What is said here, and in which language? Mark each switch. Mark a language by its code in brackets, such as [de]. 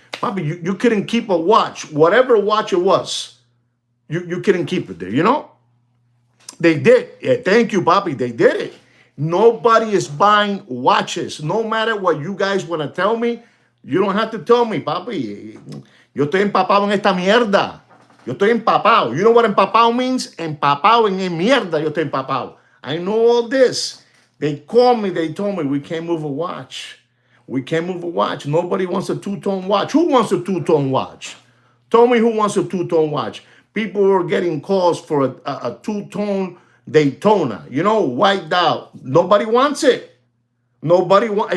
[en] Probably you couldn't keep a watch. Whatever watch it was, you couldn't keep it there, They did. Yeah, thank you, Papi. They did it. Nobody is buying watches. No matter what you guys want to tell me, you don't have to tell me, Papi. [es] Yo estoy empapado en esta mierda. Yo estoy empapado. [en] You know what empapado means? [es] Empapado en mierda. Yo estoy empapado. [en] I know all this. They called me. They told me we can't move a watch. We can't move a watch. Nobody wants a two-tone watch. Who wants a two-tone watch? Tell me who wants a two-tone watch. People were getting calls for a two-tone Daytona. You know, white out. Nobody wants it. Nobody wants.